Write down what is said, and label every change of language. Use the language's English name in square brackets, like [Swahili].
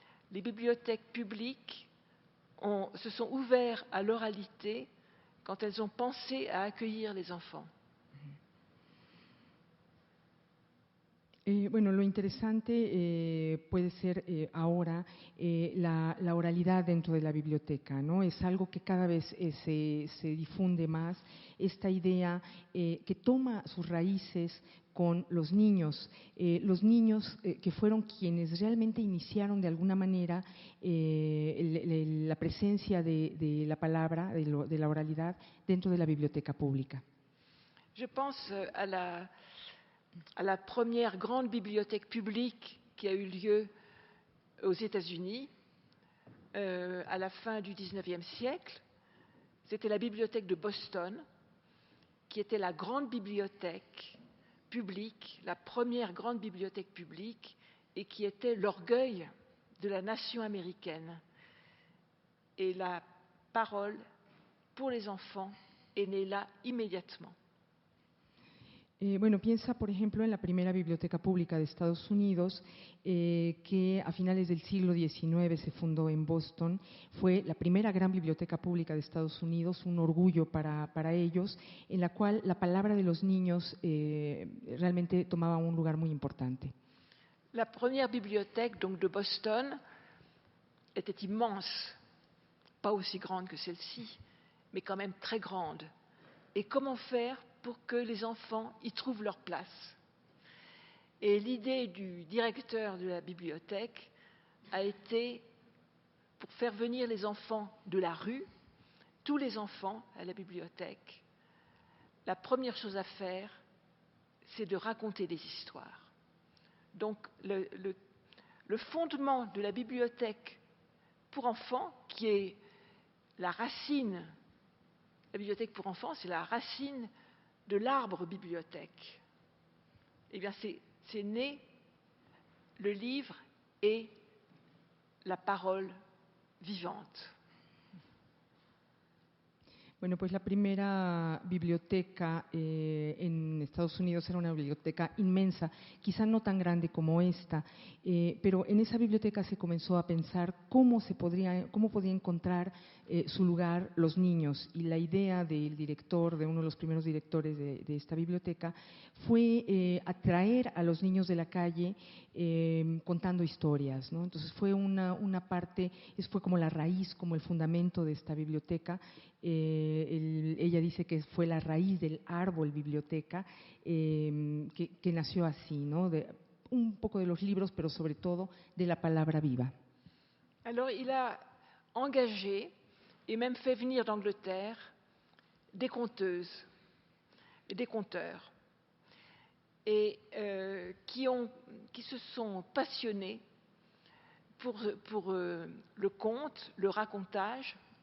[French] Les bibliothèques publiques se sont ouvertes à l'oralité quand elles ont pensé à accueillir les enfants. [Spanish] Bueno, lo interesante puede ser ahora la oralidad dentro de la biblioteca, ¿no? Es algo que cada vez se difunde más, esta idea que toma sus raíces con los niños que fueron quienes realmente iniciaron de alguna manera la presencia de la palabra, de la oralidad dentro de la biblioteca pública. [French] Je pense à la première grande bibliothèque publique qui a eu lieu aux États-Unis à la fin du XIXe siècle. C'était la bibliothèque de Boston, qui était la grande bibliothèque publique, la première grande bibliothèque publique, et qui était l'orgueil de la nation américaine. Et la parole pour les enfants est née là immédiatement. [Spanish] Bueno, piensa, por ejemplo, en la primera biblioteca pública de Estados Unidos, que a finales del siglo XIX se fundó en Boston. Fue la primera gran biblioteca pública de Estados Unidos, un orgullo para ellos, en la cual la palabra de los niños realmente tomaba un lugar muy importante. [French] La première bibliothèque donc, de Boston était immense, pas aussi grande que celle-ci, mais quand même très grande. Et comment faire pour que les enfants y trouvent leur place? Et l'idée du directeur de la bibliothèque a été, pour faire venir les enfants de la rue, tous les enfants à la bibliothèque, la première chose à faire, c'est de raconter des histoires. Donc le fondement de la bibliothèque pour enfants, qui est la racine, la bibliothèque pour enfants, c'est la racine de l'arbre bibliothèque. Eh bien, c'est né le livre et la parole vivante. [Spanish] Bueno, pues la primera biblioteca en Estados Unidos era una biblioteca inmensa, quizá no tan grande como esta, pero en esa biblioteca se comenzó a pensar cómo podía encontrar su lugar los niños, y la idea del director, de uno de los primeros directores de esta biblioteca, fue atraer a los niños de la calle contando historias, ¿no? Entonces fue una parte, fue como la raíz, como el fundamento de esta biblioteca. Ella dice que fue la raíz del árbol biblioteca que nació así, ¿no? Un poco de los libros, pero sobre todo de la palabra viva. [French] Alors, il a engagé et même fait venir d'Angleterre des conteuses et des conteurs et qui se sont passionnés pour le conte, le racontage.